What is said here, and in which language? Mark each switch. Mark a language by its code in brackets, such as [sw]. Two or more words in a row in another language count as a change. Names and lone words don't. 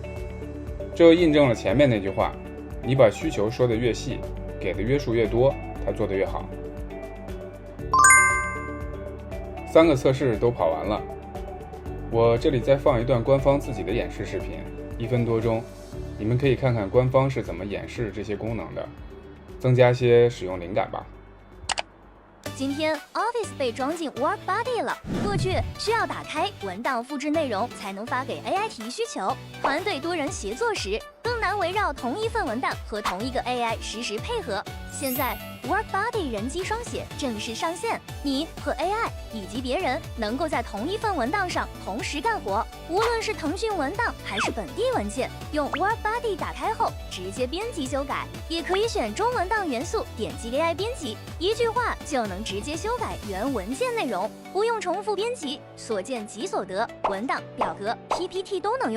[zh] 這又印證了前面那句話，你把需求說得越細，給的約束越多，他做得越好。3個測試都跑完了，我這裡再放一段官方自己的演示視頻，1分多鐘，你們可以看看官方是怎麼演示這些功能的，增加些使用靈感吧。今天 Office 被裝进 WorkBuddy 了。过去需要打開文檔複製內容才能發給 AI 提需求，團隊多人協作時更難圍繞同一份文檔和同一個 AI 實時配合。現在 WorkBuddy 人機雙寫正式上線，你和 AI 以及別人能夠在同一份文檔上同時幹活，無論是騰訊文檔還是本地文件，用 WorkBuddy 打開後直接編輯修改，也可以選中文檔元素，點擊 AI 編輯，一句話就能直接修改原文件內容，不用重複編輯，所見即所得，文檔、表格、PPT 都能用。